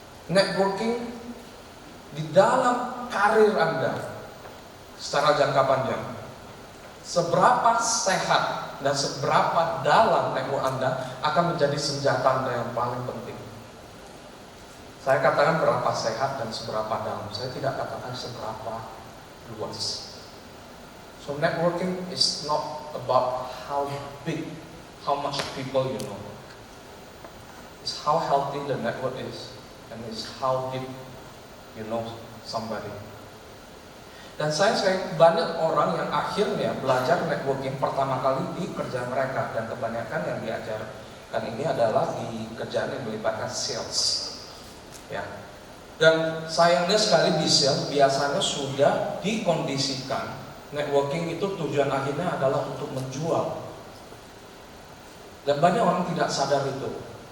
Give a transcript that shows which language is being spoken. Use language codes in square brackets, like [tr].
[id] Networking di dalam karir Anda secara jangka panjang, seberapa sehat dan seberapa dalam network Anda akan menjadi senjata Anda yang paling penting. Saya katakan berapa sehat dan seberapa dalam, saya tidak katakan seberapa luas. [en] So networking is not about how big, how much people you know. It's how healthy the network is, and it's how deep you know somebody. [id] Dan saya banyak orang yang akhirnya belajar networking pertama kali di kerjaan mereka, dan kebanyakan yang diajarkan ini adalah di kerjaan yang melibatkan sales, ya. Dan sayangnya sekali di sales biasanya sudah dikondisikan networking itu tujuan akhirnya adalah untuk menjual, dan banyak orang tidak sadar itu.